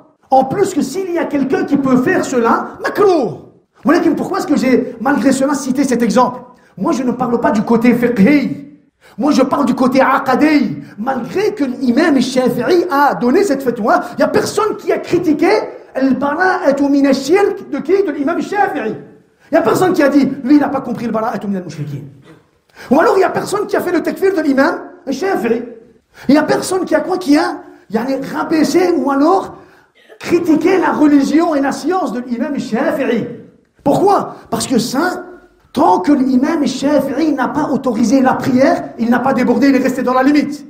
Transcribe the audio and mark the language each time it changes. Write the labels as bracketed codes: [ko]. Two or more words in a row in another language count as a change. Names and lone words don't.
[fr] En plus que s'il y a quelqu'un qui peut faire cela, makrouh. Voilà pourquoi est-ce que j'ai, malgré cela, cité cet exemple. Moi, je ne parle pas du côté fiqhi. Moi, je parle du côté aqadi. Malgré que l'imam Shafi'i a donné cette fatwa, il n'y a personne qui a critiqué [ar] البراءة من الشرك [fr] de qui? De l'imam Shafi'i. Il n'y a personne qui a dit, lui, il n'a pas compris le [ar] براءة من المشركين. [fr] Ou alors, il n'y a personne qui a fait le takfir de l'imam Shafi'i. Il n'y a personne qui a quoi? Qui a rabaissé ou alors critiqué la religion et la science de l'imam Shafi'i. Pourquoi? Parce que ça, tant que l'imam Shafi'i n'a pas autorisé la prière, il n'a pas débordé, il est resté dans la limite.